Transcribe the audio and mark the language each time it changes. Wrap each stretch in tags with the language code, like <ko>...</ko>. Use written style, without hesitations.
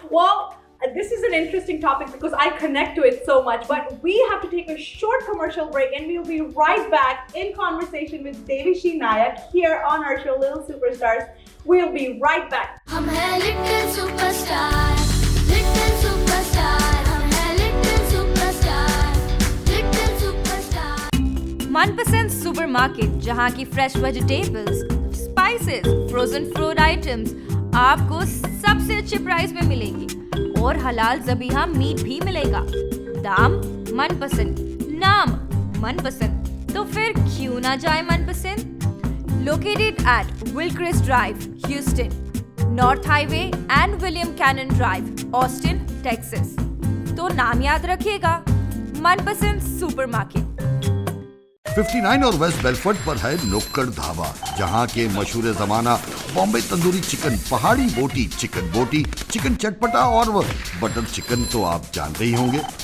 <en>Well, this is an interesting topic because I connect to it so much, but we have to take a short commercial break and we'll be right back in conversation with Devishi Nayak here on our show Little Superstars. We'll be right back.</en> <hi>हम हैं little superstar, little superstar, हम हैं little superstar, little superstar. मनपसंद supermarket जहां की</hi> <en>fresh vegetables, spices, frozen food items</en> <hi>आपको सबसे अच्छे प्राइस में मिलेंगी और हलाल ज़बीहा मीट भी मिलेगा। दाम मनपसंद, नाम मनपसंद, तो फिर क्यों ना जाए मनपसंद।</hi> <en>Located at Wilcrest Drive, Houston, North Highway and William Cannon Drive, Austin, Texas।</en> <hi>तो नाम याद रखिएगा, मनपसंद सुपरमार्केट। 59 और वेस्ट बेलफोर्ड पर है नुक्कड़ ढाबा, जहां के मशहूर जमाना बॉम्बे तंदूरी चिकन, पहाड़ी बोटी, चिकन चटपटा और बटर चिकन तो आप जानते ही होंगे।</hi>